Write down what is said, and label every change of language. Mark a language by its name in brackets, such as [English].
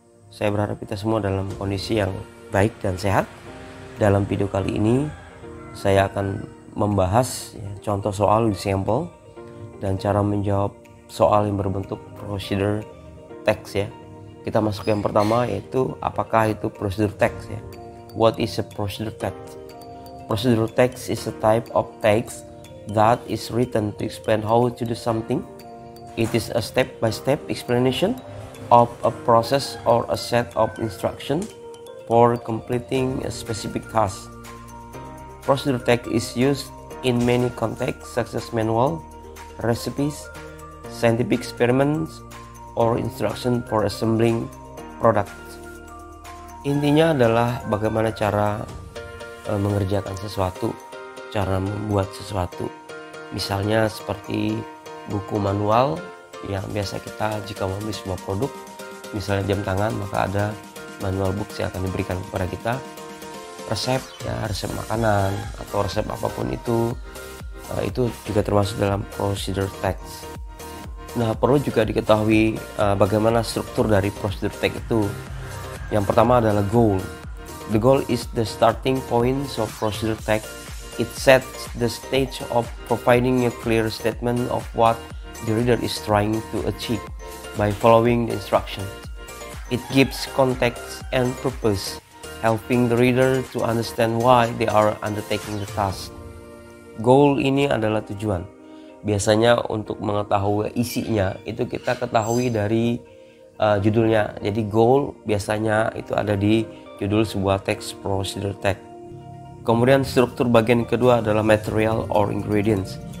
[Indonesian] Saya berharap kita semua dalam kondisi yang baik dan sehat. Dalam video kali ini, saya akan membahas contoh soal example dan cara menjawab soal yang berbentuk procedure text ya. Kita masuk yang pertama, yaitu apakah itu procedure text ya. [English] What is a procedure text? Procedure text is a type of text that is written to explain how to do something. It is a step-by-step explanation of a process or a set of instructions for completing a specific task. Procedure text is used in many contexts such as manual, recipes, scientific experiments, or instruction for assembling products. [Indonesian] Intinya adalah bagaimana cara mengerjakan sesuatu, cara membuat sesuatu. Misalnya seperti buku manual yang biasa kita jika membeli sebuah produk, misalnya jam tangan, maka ada manual books yang akan diberikan kepada kita. Resep ya, resep makanan atau resep apapun itu juga termasuk dalam procedure text. Nah, perlu juga diketahui bagaimana struktur dari procedure text itu. Yang pertama adalah goal. [English] The goal is the starting point of procedure text. It sets the stage of providing a clear statement of what the reader is trying to achieve by following the instructions. It gives context and purpose, helping the reader to understand why they are undertaking the task. [Indonesian] Goal ini adalah tujuan. Biasanya untuk mengetahui isinya itu kita ketahui dari judulnya. Jadi goal biasanya itu ada di judul sebuah teks procedure text. Kemudian struktur bagian kedua adalah [English] material or ingredients.